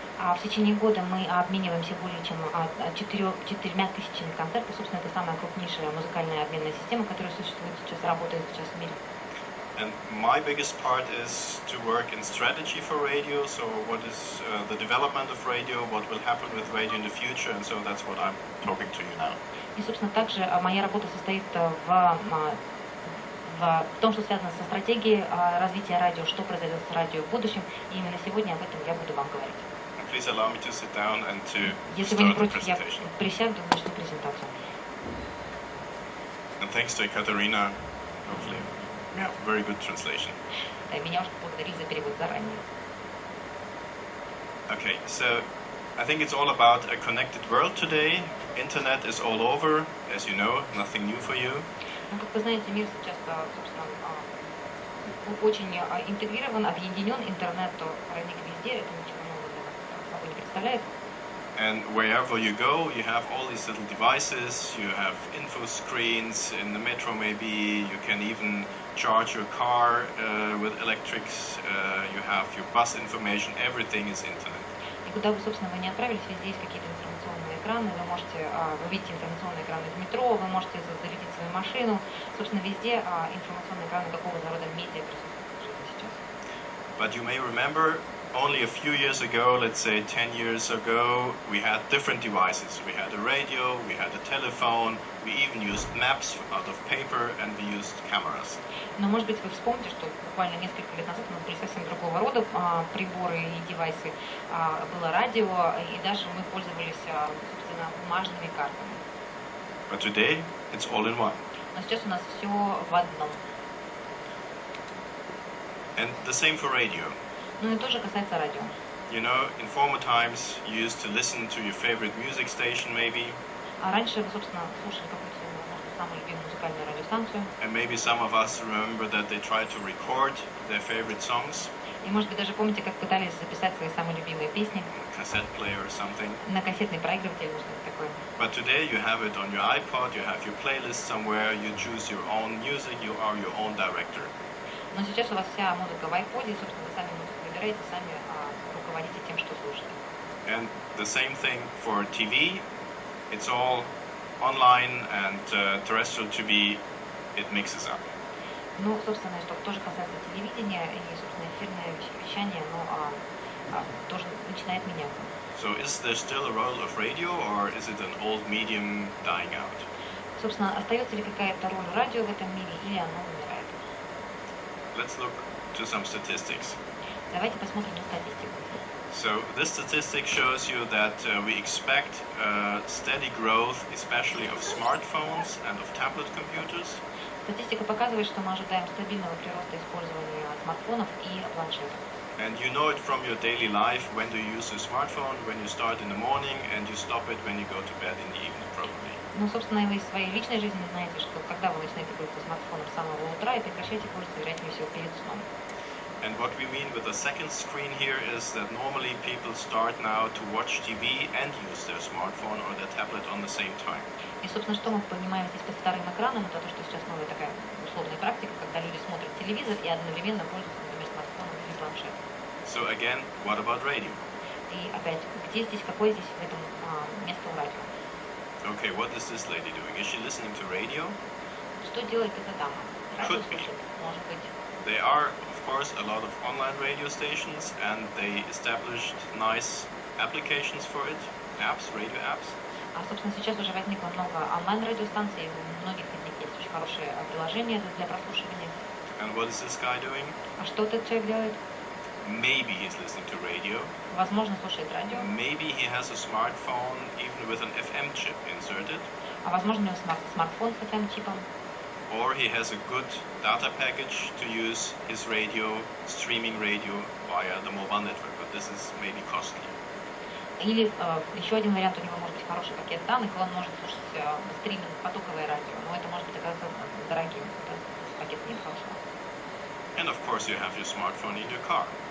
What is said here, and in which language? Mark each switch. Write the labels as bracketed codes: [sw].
[ru] В течение года мы обмениваемся более чем 4,000 концертов. Собственно, это самая крупнейшая музыкальная обменная система, которая существует сейчас, работает сейчас в мире. [en] And my biggest part is to work in strategy for radio. So what is the development of radio, what will happen with radio in the future, and so that's what I'm talking to you now. [ru] И, собственно, также моя работа состоит в том, что связано со стратегией развития радио, что произойдет с радио в будущем. И именно сегодня об этом я буду вам говорить. [en] Please allow me to sit down and to [ru] Если вы не [en] start the [ru] против, я [en] presentation. [ru] присяду и начну презентацию. [en] And thanks to Ekaterina, hopefully, we have very good translation. [ru] Меня уже поблагодарили за перевод заранее. [en] Okay, so I think it's all about a connected world today. Internet is all over, as you know, nothing new for you. [ru] Ну, как вы знаете, мир сейчас, собственно, очень интегрирован, объединен. Интернет проник везде, это ничего нового для вас собой не представляет. [en] And wherever you go, you have all these little devices, you have info screens, in the metro maybe, you can even charge your car with electrics, you have your bus information, everything is internet. [ru] И куда бы, собственно, вы не отправились, везде есть какие-то информационные экраны, вы видите информационные экраны в метро, вы можете зарядить свою машину. Собственно, везде информационные экраны какого рода медиа присутствуют сейчас. [en] But you may remember, only a few years ago, let's say 10 years ago, we had different devices. We had a radio, we had a telephone, we even used maps out of paper, and we used cameras. [ru] Но, может быть, вы вспомните, что буквально несколько лет назад у нас были совсем другого рода приборы и девайсы. Было радио, и даже мы пользовались, собственно, бумажными картами. [en] But today, it's all in one. [ru] Но сейчас у нас все в одном. [en] And the same for radio. [ru] Ну и тоже касается радио. [en] You know, in former times, you used to listen to your favorite music station, maybe. [ru] А раньше вы, собственно, слушали какую-то самую любимую музыкальную радиостанцию. [en] And maybe some of us remember that they tried to record their favorite songs. [ru] И, может быть, даже помните, как пытались записать свои самые любимые песни [en] Cassette player or something. [ru] на кассетный проигрыватель, может быть, такое. [en] But today you have it on your iPod, you have your playlist somewhere, you choose your own music, you are your own director. [ru] Но сейчас у вас вся музыка в iPod, и, собственно, вы сами музыку выбираете, сами руководите тем, что слушаете. [en] And the same thing for TV. It's all online and terrestrial TV, it mixes up. [ru] Ну, собственно, что тоже касается телевидения и, собственно, эфирное вещание, тоже начинает меняться. [en] So is there still a role of radio or is it an old medium dying out? [ru] Собственно, остается ли какая-то роль радио в этом мире или оно умирает? [en] Let's look to some statistics. [ru] Давайте посмотрим на статистику. [en] So this statistic shows you that we expect steady growth, especially of smartphones and of tablet computers. [ru] Статистика показывает, что мы ожидаем стабильного прироста использования смартфонов и планшетов. [en] And you know it from your daily life when do you use your smartphone, when you start in the morning and you stop it when you go to bed in the evening probably. [ru] Ну, собственно, вы из своей личной жизни знаете, что когда вы начинаете пользоваться смартфоном с самого утра и прекращаете пользоваться, вероятнее всего, перед сном. [en] And what we mean with the second screen here is that normally people start now to watch TV and use their smartphone or their tablet on the same time. [ru] И, собственно, что мы понимаем здесь под вторым экраном, это то, что сейчас новая такая условная практика, когда люди смотрят телевизор и одновременно пользуются, например, смартфоном или планшетом. [en] So again, what about radio? [ru] И опять, какое здесь в этом место у радио? [en] Okay, what is this lady doing? Is she listening to radio? [ru] Что делает эта дама? Радио [en] Could be. [ru] слушает, может быть. [en] There are, of course, a lot of online radio stations and they established nice applications for it, apps, radio apps. [ru] А, собственно, сейчас уже возникло много онлайн-радиостанций, у многих из них есть очень хорошие приложения для прослушивания. [en] And what is this guy doing? [ru] А что этот человек делает? [en] Maybe he's listening to radio. [ru] Возможно, слушает радио. [en] Maybe he has a smartphone even with an FM chip inserted. [ru] А возможно, у него смартфон с FM-чипом. [en] Or he has a good data package to use his radio, streaming radio via the mobile network, but this is maybe costly. [ru] Или еще один вариант, у него может быть хороший пакет данных, и он может слушать стриминг, потоковое радио, но это может быть оказаться дорогим, это пакет нет хорошего. [en] And of course you have your smartphone in your car.